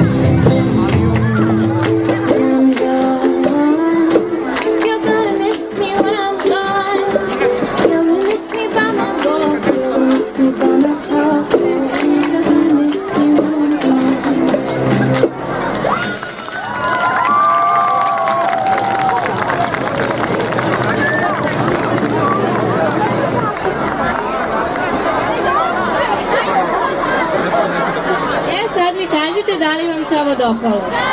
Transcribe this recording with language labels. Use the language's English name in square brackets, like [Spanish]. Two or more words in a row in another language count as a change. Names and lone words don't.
[English] When I'm gone, you're gonna miss me when I'm gone. You're gonna miss me by my walk. You're gonna miss me by my talk. You're gonna miss me when I'm gone. [Serbian] Sad mi kažite da li vam se ovo dopalo.